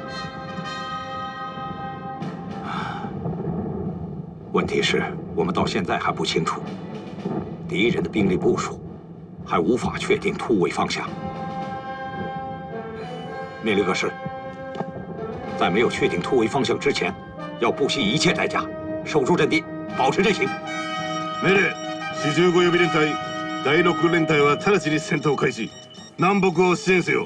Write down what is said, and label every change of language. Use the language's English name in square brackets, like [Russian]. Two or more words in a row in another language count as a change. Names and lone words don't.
[Chinese] 问题是，我们到现在还不清楚敌人的兵力部署，还无法确定突围方向。命令各师，在没有确定突围方向之前，要不惜一切代价守住阵地，保持阵型。 [Japanese] 命令：45 予備連隊、第6連隊は直ちに戦闘開始。南北を支援せよ。